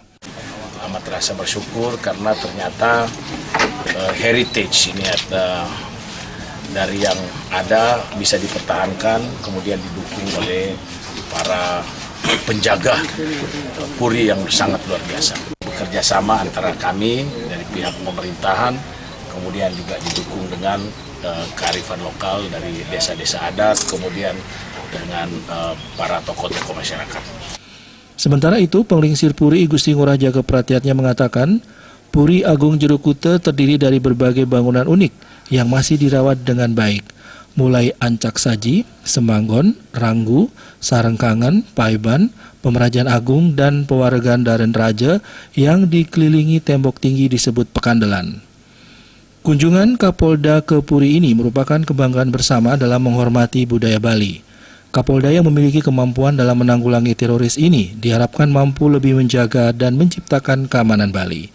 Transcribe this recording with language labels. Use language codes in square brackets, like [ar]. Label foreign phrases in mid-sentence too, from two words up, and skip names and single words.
[id] Amat rasa bersyukur karena ternyata heritage ini dari yang ada bisa dipertahankan, kemudian didukung oleh para penjaga Puri yang sangat luar biasa. Bekerja sama antara kami dari pihak pemerintahan, kemudian juga didukung dengan kearifan lokal dari desa-desa adat, kemudian dengan para tokoh-tokoh masyarakat. Sementara itu, Penglingsir Puri I Gusti Ngurah Jaga Pratiatnya mengatakan, Puri Agung Jeruk Kute terdiri dari berbagai bangunan unik yang masih dirawat dengan baik, mulai ancak saji, semanggon, ranggu, sarengkangan, paiban, pemerajaan agung, dan pewaregan Daren Raja yang dikelilingi tembok tinggi disebut Pekandelan. Kunjungan Kapolda ke Puri ini merupakan kebanggaan bersama dalam menghormati budaya Bali. Kapolda yang memiliki kemampuan dalam menanggulangi teroris ini diharapkan mampu lebih menjaga dan menciptakan keamanan Bali.